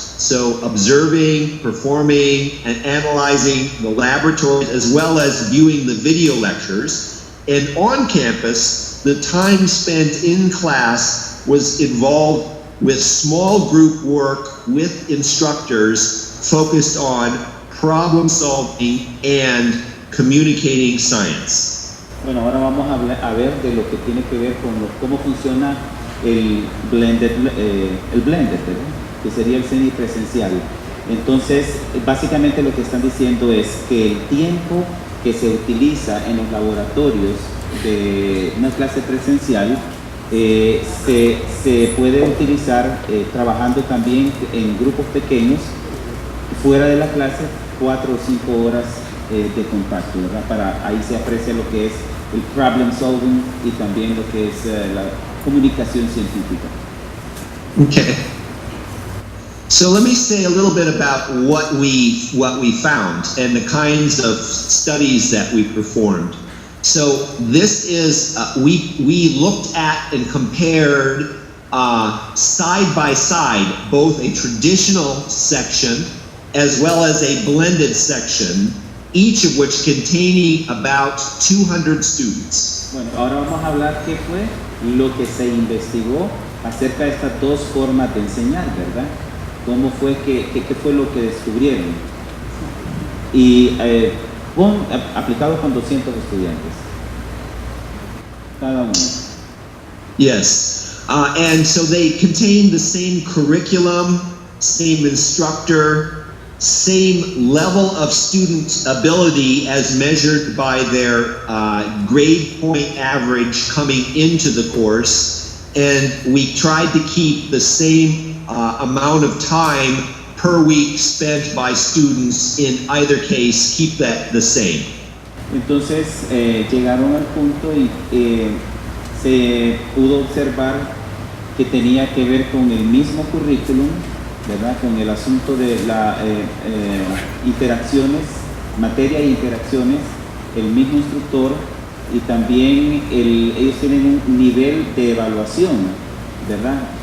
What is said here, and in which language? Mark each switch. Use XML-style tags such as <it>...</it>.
<en>So observing, performing, and analyzing the laboratories as well as viewing the video lectures. And on campus, the time spent in class was involved with small group work with instructors focused on problem solving and communicating science.</en> <es>Bueno, ahora vamos a ver de lo que tiene que ver con cómo funciona el blended, ¿verdad? Que sería el semipresencial. Entonces, básicamente lo que están diciendo es que el tiempo que se utiliza en los laboratorios de una clase presencial se puede utilizar trabajando también en grupos pequeños fuera de la clase, 4 o 5 horas de contacto, ¿verdad? Ahí se aprecia lo que es el problem solving y también lo que es la comunicación científica. Okay.</es> <en>So let me say a little bit about what we found and the kinds of studies that we performed. So this is, we looked at and compared side by side both a traditional section as well as a blended section, each of which containing about 200 students.</en> <es>Bueno, ahora vamos a hablar qué fue lo que se investigó acerca de estas dos formas de enseñar, ¿verdad? ¿Cómo fue qué fue lo que descubrieron? Y aplicado con 200 estudiantes. Cada uno.</es> <en>Yes. And so they contain the same curriculum, same instructor, same level of student ability as measured by their grade point average coming into the course. And we tried to keep the same amount of time per week spent by students in either case, keep that the same.</en> <es>Entonces llegaron al punto y se pudo observar que tenía que ver con el mismo currículum, ¿verdad? Con el asunto de las interacciones, materia e interacciones, el mismo instructor y también ellos tienen un nivel de evaluación, ¿verdad?</es>